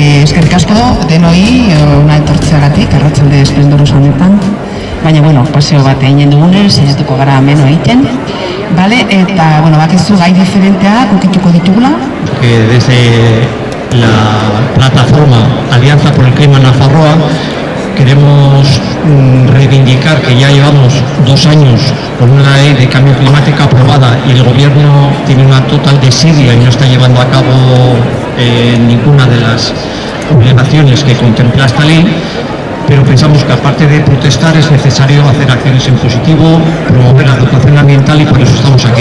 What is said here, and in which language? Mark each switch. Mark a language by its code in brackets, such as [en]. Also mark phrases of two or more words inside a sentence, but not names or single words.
[eu] eskerrik asko denoi ona etortzeagatik arratsalde esplendoroso honetan. Baina, bueno, paseo bat egin dugunez, saiatuko gara ameno egiten. Vale, eta, bueno, bakizu gai diferenteak ukituko ditugula. [es] Desde la plataforma Alianza por el Clima en Nafarroa queremos reivindicar que ya llevamos 2 años con una ley de cambio climático aprobada y el gobierno tiene una total desidia y no está llevando a cabo ninguna de las obligaciones que contempla esta ley, pero pensamos que aparte de protestar es necesario hacer acciones en positivo, promover la educación ambiental y por eso estamos aquí.